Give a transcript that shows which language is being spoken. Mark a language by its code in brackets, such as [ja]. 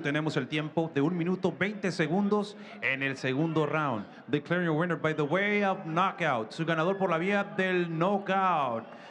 [es] Tenemos el tiempo de 1 minuto 20 segundos en el segundo round. [en] Declaring your winner by the way of knockout. [es] Su ganador por la vía del knockout.